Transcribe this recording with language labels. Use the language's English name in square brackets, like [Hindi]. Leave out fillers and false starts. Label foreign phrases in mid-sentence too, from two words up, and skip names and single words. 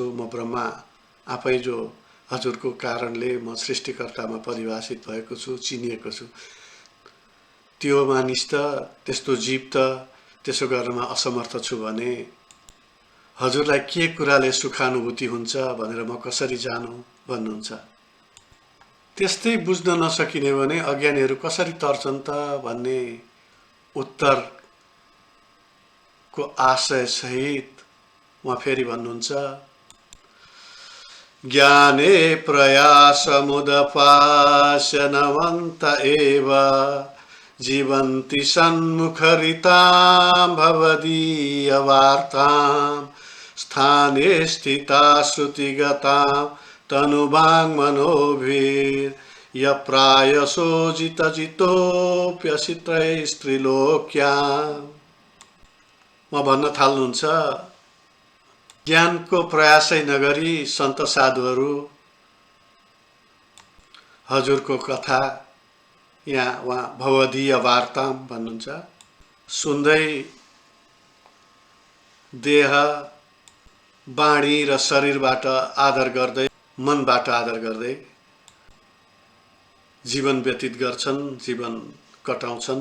[Nepali] म ब्रह्मा आफै जो हजुरको कारणले म सृष्टिकर्तामा परिभाषित भएको छु, चिनिएको छु, त्यो मानिस त, त्यस्तो जीव त त्यसो गर्नमा असमर्थ छु भने हजुरलाई के कुराले सुखानुभूति हुन्छ भनेर म कसरी जानु भन्नुहुन्छ। त्यस्तै बुझ्न नसकिने भने अज्ञानीहरू कसरी तर्छन् त भन्ने उत्तरको आशय सहित उहाँ फेरि भन्नुहुन्छ [Sanskrit] ज्ञाने प्रयासमुदपास्यनवन्त एव जीवन्ति सन्मुखरितां भवदीयवार्तां स्थाने स्थिता श्रुतिगतां तनुवाङ्मनोभिर्यप्रायसो जितजितोऽप्यसित्रैस्त्रिलोक्याम्। [Nepali] म भन्न थाल्नुहुन्छ ज्ञानको प्रयासै नगरी सन्त साधुहरू हजुरको कथा यहाँ उहाँ [Sanskrit] भवदीय वार्ताम [Nepali] भन्नुहुन्छ। सुन्दै देह, वाणी र शरीरबाट आदर गर्दै, मनबाट आदर गर्दै जीवन व्यतीत गर्छन्, जीवन कटाउँछन्।